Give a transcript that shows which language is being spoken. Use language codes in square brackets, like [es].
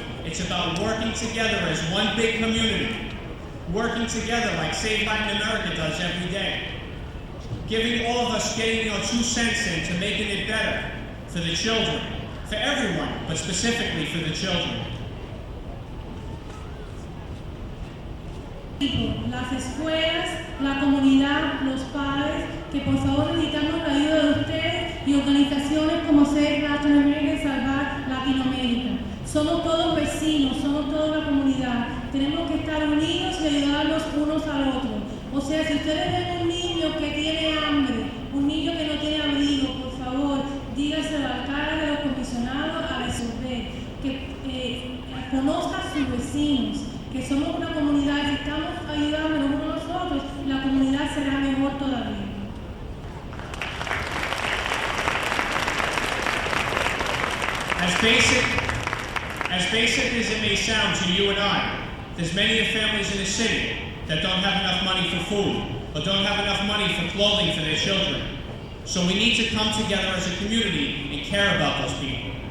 [en] It's about working together as one big community. Working together like Save Latin America does every day. Giving all of us, getting our 2 cents in to making it better. For the children, for everyone, but specifically for the children. [es] Las escuelas, la comunidad, los padres, que por favor necesitamos la ayuda de ustedes y organizaciones como Save Latin America y Salvar Latinoamérica. Somos todos vecinos, somos toda la comunidad. Tenemos que estar unidos y ayudarnos unos al otro. O sea, si ustedes ven un niño que tiene hambre, un niño que no tiene abrigo, por favor, dígase al alcalde de los comisionados a resolver, que conozca a sus vecinos, que somos una comunidad y estamos ayudándonos unos a los otros, la comunidad será mejor todavía. [en] As basic as it may sound to you and I, there's many families in the city that don't have enough money for food, or don't have enough money for clothing for their children. So we need to come together as a community and care about those people.